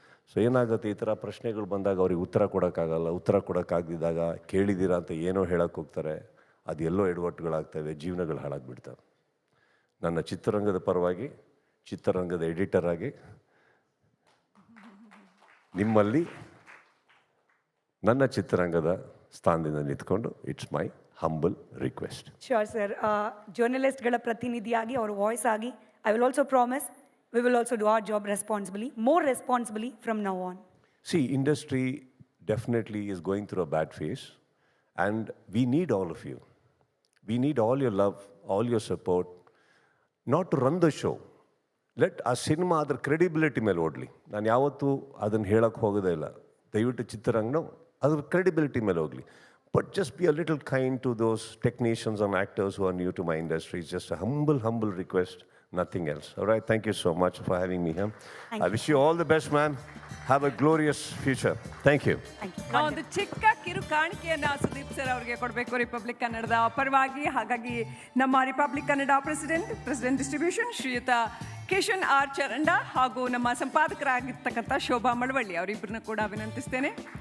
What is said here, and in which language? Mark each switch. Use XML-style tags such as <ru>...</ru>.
<kn>So ಏನಾಗುತ್ತೆ, ಈ ಥರ ಪ್ರಶ್ನೆಗಳು ಬಂದಾಗ ಅವ್ರಿಗೆ ಉತ್ತರ ಕೊಡೋಕ್ಕಾಗಲ್ಲ. ಉತ್ತರ ಕೊಡೋಕ್ಕಾಗದಿದ್ದಾಗ ಕೇಳಿದ್ದೀರಾ ಅಂತ ಏನೋ ಹೇಳೋಕ್ಕೆ ಹೋಗ್ತಾರೆ, ಅದು ಎಲ್ಲೋ ಎಡವಟ್ಟುಗಳಾಗ್ತವೆ, ಜೀವನಗಳು ಹಾಳಾಗ್ಬಿಡ್ತವೆ. ನನ್ನ ಚಿತ್ರರಂಗದ ಪರವಾಗಿ, ಚಿತ್ರರಂಗದ ಎಡಿಟರ್ ಆಗಿ ನಿಮ್ಮಲ್ಲಿ ನನ್ನ ಚಿತ್ರರಂಗದ ಸ್ಥಾನದಿಂದ ನಿಂತ್ಕೊಂಡು,</kn> <en>It's my humble request. Sure, sir.</en> <kn>ಜರ್ನಲಿಸ್ಟ್ಗಳ ಪ್ರತಿನಿಧಿಯಾಗಿ, ಅವ್ರ ವಾಯ್ಸ್ ಆಗಿ,</kn> <en>I will also promise we will also do our job responsibly, more responsibly from now on. See, industry definitely is going through a bad phase, and we need all of you. We need all your love, all your support, not to run the show.</en> <kn>Let ಆ cinema ಅದರ credibility ಮೇಲೆ ಓಡಲಿ. ನಾನು ಯಾವತ್ತೂ ಅದನ್ನು ಹೇಳೋಕ್ಕೆ ಹೋಗೋದೇ ಇಲ್ಲ. ದಯವಿಟ್ಟು ಚಿತ್ರರಂಗನೂ ಅದ್ರ ಕ್ರೆಡಿಬಿಲಿಟಿ ಮೇಲೆ ಹೋಗಲಿ.</kn> <en>But just be a little kind to those technicians and actors who are new to my industry. It's just a humble request, nothing else. All right, thank you so much for having me here. I wish you all the best, man. Have a glorious future. Thank you.</en> <kn>ನಾವು ಒಂದು ಚಿಕ್ಕ ಕಿರು ಕಾಣಿಕೆಯನ್ನು Sudeep sir ಅವರಿಗೆ ಕೊಡಬೇಕು republic ಕನ್ನಡದ ಪರವಾಗಿ. ಹಾಗಾಗಿ ನಮ್ಮ ರಿಪಬ್ಲಿಕ್ ಕನ್ನಡ ಪ್ರೆಸಿಡೆಂಟ್ ಡಿಸ್ಟ್ರಿಬ್ಯೂಷನ್ ಶ್ರೀಯುತ ಕಿಶನ್ ಆರ್ ಚರಂಡ ಹಾಗೂ ನಮ್ಮ ಸಂಪಾದಕರಾಗಿರ್ತಕ್ಕಂಥ ಶೋಭಾ ಮಳವಳ್ಳಿ ಅವರಿಬ್ಬರನ್ನ ಕೂಡ ವಿನಂತಿಸ್ತೇನೆ.</kn>